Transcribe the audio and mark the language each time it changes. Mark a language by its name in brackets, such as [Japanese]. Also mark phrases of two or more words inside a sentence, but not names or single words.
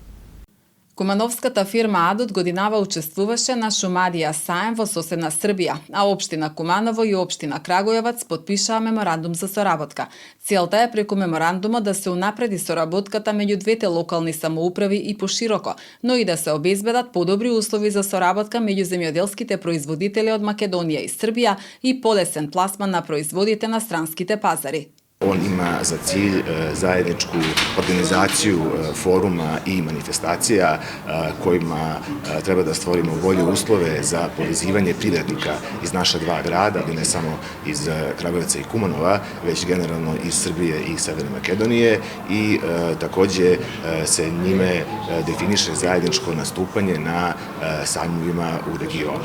[Macedonian] Кумановската фирма Адот годинава учествуваше на Шумадија саем во соседна Србија, а општина Куманово и општина Крагуевац подпишаа меморандум за соработка. Целта е преку меморандума да се унапреди соработката меѓу двете локални самоуправи и пошироко, но и да се обезбедат подобри услови за соработка меѓу земјоделските производители од Македонија и Србија и полесен пласман на производите на странските пазари. [Serbian] On ima za cilj zajedničku organizaciju foruma i manifestacija kojima treba da stvorimo bolje uslove za povezivanje privrednika iz naša dva grada, ali ne samo iz Kragujevca i Kumanova, već generalno iz Srbije i Severne Makedonije i takođe se njime definiše zajedničko nastupanje na sajmovima u regionu.